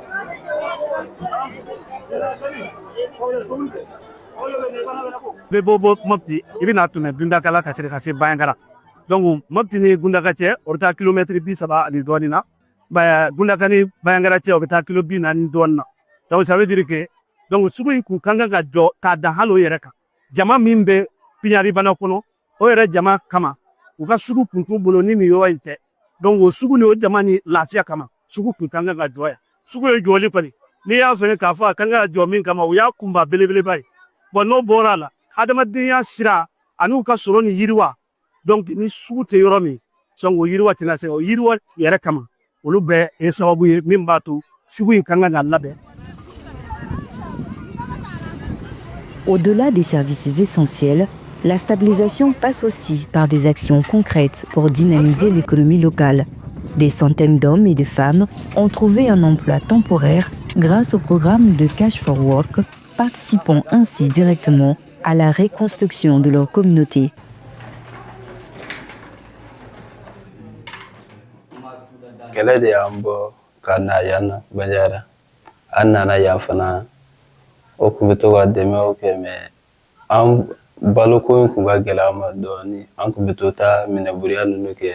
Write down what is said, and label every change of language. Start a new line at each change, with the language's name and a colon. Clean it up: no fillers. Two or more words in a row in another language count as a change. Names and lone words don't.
Bambara: bɛ bɔ Mopti i bɛna tɛmɛ Dundakala ka se Bayankara donc Mopti ni Gundaka cɛ o bɛ taa kilomètre 30 ani dɔɔnin na. Gundaka ni Bayankara cɛ o bɛ taa kilo 40 ani dɔɔnin na
French: donc ça veut dire que donc
Bambara: sugu in kun kan ka jɔ k'a dan hali o yɛrɛ kan jama min bɛ Piɲaribana kɔnɔ o yɛrɛ jama kama u ka sugu kun t'u bolo ni nin yɔrɔ in tɛ donc o sugu ni o jama ni lafiya kama sugu kun kan ka jɔ yan sugu ye jɔli kɔni n'i y'a fɛngɛ k'a fɔ a kan ka jɔ min kama o y'a kunba belebeleba ye bon n'o bɔra a la adamadenya sira ani u ka sɔrɔ ni yiriwa donc ni sugu tɛ yɔrɔ min sɔn o yiriwa tɛna se o yiriwa yɛrɛ kama olu bɛɛ ye sababu ye min b'a to sugu in kan ka labɛn.
French: Au-delà des services essentiels, la stabilisation passe aussi par des actions concrètes pour dynamiser l'économie locale. Des centaines d'hommes et de femmes ont trouvé un emploi temporaire grâce au programme de Cash for Work, participant ainsi directement à la reconstruction de leur communauté.
Bambara: Kɛlɛ de y'an bɔ ka na yan nɔ Bandiara an nana yan fana o kun bɛ to ka dɛmɛw kɛ mais an baloko in kun ka gɛlɛ an ma dɔɔni an kun bɛ to taa minɛburiya ninnu kɛ